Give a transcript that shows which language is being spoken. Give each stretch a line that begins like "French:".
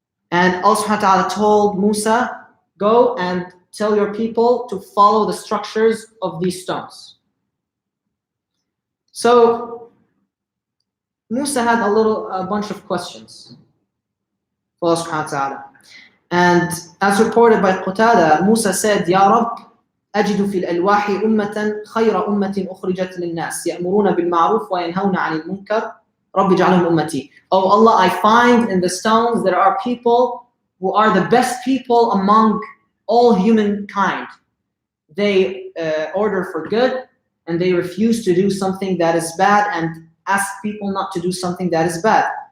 English: And Allah subhanahu wa ta'ala told Musa, go and tell your people to follow the structures of these stones. So Musa had a bunch of questions for Allah subhanahu wa ta'ala. And as reported by Qatada, Musa said, Ya Rabb,
Arabic: أجد في الألواح أمة خير أمة أخرجت للناس يأمرون بالمعروف وينهون عن المنكر رب اجعلهم أمتي.
English: Oh Allah, I find in the stones there are people who are the best people among all humankind. They order for good and they refuse to do something that is bad and ask people not to do something that is bad.